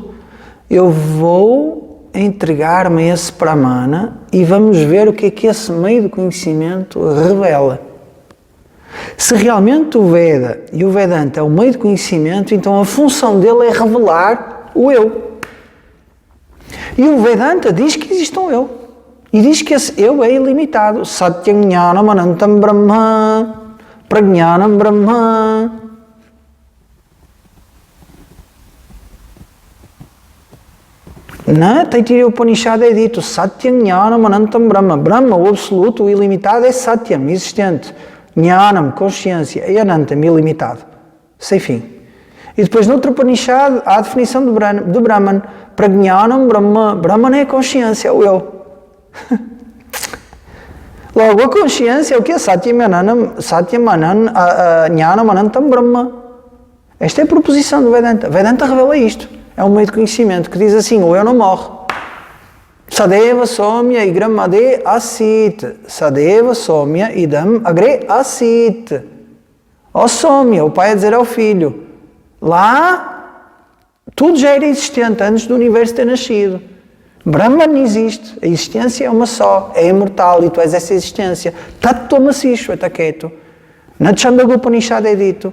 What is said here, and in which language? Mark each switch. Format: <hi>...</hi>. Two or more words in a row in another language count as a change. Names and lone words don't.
<pt>Eu vou entregar-me a esse Pramana e vamos ver o que é que esse meio de conhecimento revela. Se realmente o Veda e o Vedanta é um meio de conhecimento, então a função dele é revelar o eu. E o Vedanta diz que existe um eu. E diz que esse eu é ilimitado.</pt> <sa>Satyam Jnanam Anantam Brahma Prajnanam Brahma.</sa> <pt>Na Taittiriya Upanishad é dito</pt> <sa>Satyam Jnanam Anantam Brahma.</sa> <pt>Brahma, o absoluto, o ilimitado, é Satyam, existente. Jnanam, consciência, e Anantam, ilimitado. Sem fim. E depois, noutra Upanishad, há a definição do Brahman.</pt> <sa>Prajnanam Brahma.</sa> <pt>Brahman é a consciência, é o eu. Logo, a consciência é o que é</pt> <sa>Satyam Jnanam Anantam Brahma.</sa> <pt>Esta é a proposição do Vedanta. Vedanta revela isto. É um meio de conhecimento que diz assim, o eu não morre.</pt> <sa>Sadeva somya igram ade asit. Sadeva somya idam agre asit.</sa> <pt>Ó somya, o pai a dizer ao filho, lá tudo já era existente antes do universo ter nascido. Brahman existe, a existência é uma só, é imortal e tu és essa existência. Tattva-masi está quieto. Na Chandogya Upanishad é dito.</pt>